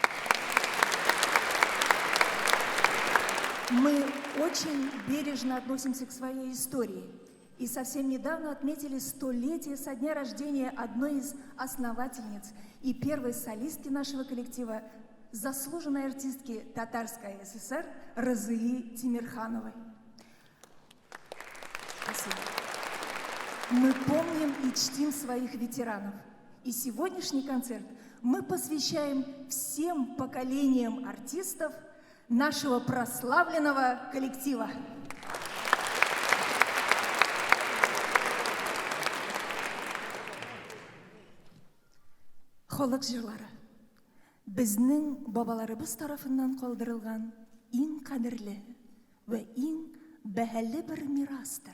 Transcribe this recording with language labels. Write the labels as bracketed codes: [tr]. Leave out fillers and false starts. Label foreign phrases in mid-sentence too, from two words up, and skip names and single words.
[ru] Мы очень бережно относимся к своей истории и совсем недавно отметили 100-летие со дня рождения одной из основательниц и первой солистки нашего коллектива, заслуженной артистки Татарской ССР Разии Тимирхановой. Спасибо. Мы помним и чтим своих ветеранов. И сегодняшний концерт мы посвящаем всем поколениям артистов нашего прославленного коллектива. [tt] Халык җырлары. Безнең бабаларыбыз тарафыннан калдырылган иң кадерле вә иң бәһале бер мирастыр.